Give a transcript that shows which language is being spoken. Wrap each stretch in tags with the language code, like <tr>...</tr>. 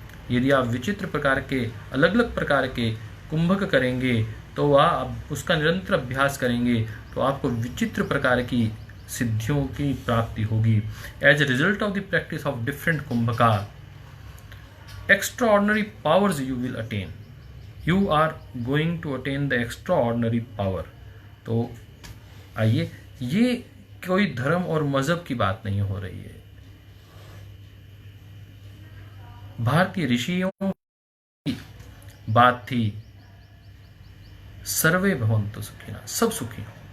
<hi>यदि आप विचित्र प्रकार के, अलग अलग प्रकार के कुंभक करेंगे, तो आप उसका निरंतर अभ्यास करेंगे, तो आपको विचित्र प्रकार की सिद्धियों की प्राप्ति होगी।</hi> <en>As a result of the practice of different kumbhaka, extraordinary powers you will attain. You are going to attain the extraordinary power.</en> <hi>तो आइए, ये कोई धर्म और मजहब की बात नहीं हो रही है। भारतीय ऋषियों की बात थी, सर्वे भवन्तु सुखिनः, सब सुखी हो।</hi>